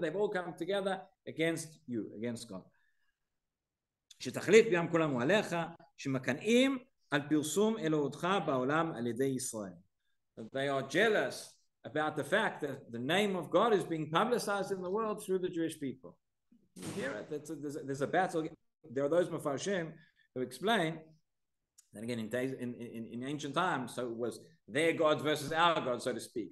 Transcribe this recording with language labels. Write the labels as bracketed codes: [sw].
[en] They've all come together against you, against God. [he] שתכלית בים כולם הוא עליך, שמקנאים על פרסום אלוהותך בעולם על ידי ישראל. [en] They are jealous about the fact that the name of God is being publicized in the world through the Jewish people. You hear it? There's a battle. There are those Mefarshim who explain that again in ancient times, so it was their gods versus our gods, so to speak.